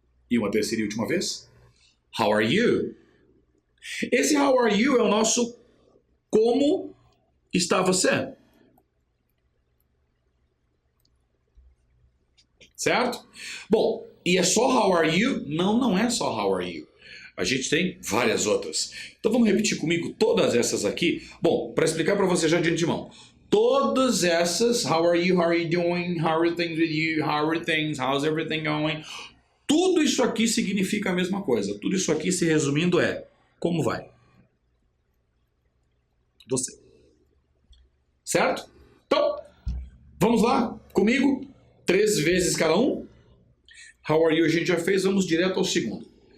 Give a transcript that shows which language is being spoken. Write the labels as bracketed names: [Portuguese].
[Portuguese] E uma terceira e última vez. [English] How are you? [Portuguese] Esse [English] how are you [Portuguese] é o nosso como está você? Certo? Bom, e é só [English] how are you? [Portuguese] Não, não é só how are you. A gente tem várias outras. Então vamos repetir comigo todas essas aqui. Bom, para explicar para você já de antemão. Todas essas, [English] how are you doing, how are things with you, how are things, how's everything going? [Portuguese] Tudo isso aqui significa a mesma coisa. Tudo isso aqui, se resumindo, é como vai? Você. Certo? Então, vamos lá comigo. 3 vezes cada um. [English] How are you [Portuguese] a gente já fez, vamos direto ao segundo.